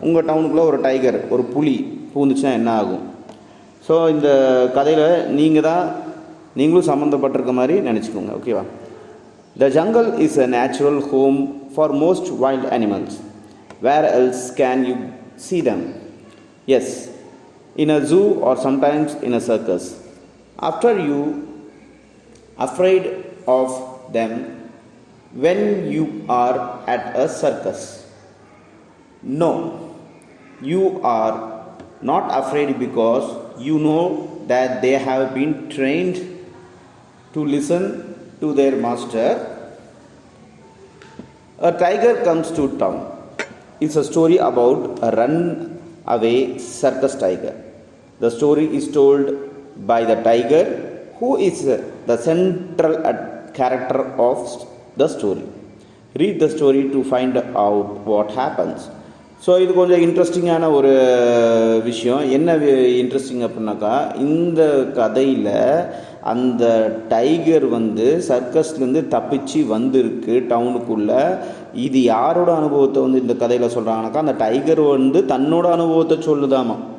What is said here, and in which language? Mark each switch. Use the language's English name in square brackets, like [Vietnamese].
[Tamil] உங்கள் டவுனுக்குள்ளே ஒரு டைகர், ஒரு புலி பூந்துச்சுன்னா என்ன ஆகும்? ஸோ இந்த கதையில் நீங்களும் சம்மந்தப்பட்டிருக்க மாதிரி நினச்சிக்கோங்க. ஓகேவா? [English] The jungle is a natural home for most wild animals. Where else can you see them? Yes, in a zoo or sometimes in a circus. After you afraid of them when you are at a circus? No, you are not afraid because you know that they have been trained to listen to their master. A tiger comes to town. It's a story about a runaway circus tiger. The story is told by the tiger, who is the central character of the story. Read the story to find out what happens. [Tamil] So இது கொஞ்சம் இன்ட்ரெஸ்டிங்கான ஒரு விஷயம். என்ன interesting அப்படின்னாக்கா, இந்த கதையில் அந்த டைகர் சர்க்கஸ்லேருந்து தப்பிச்சு வந்திருக்கு டவுனுக்குள்ளே. இது யாரோட அனுபவத்தை இந்த கதையில் சொல்கிறாங்கனாக்கா, அந்த டைகர் தன்னோட அனுபவத்தை சொல்லுதாமா.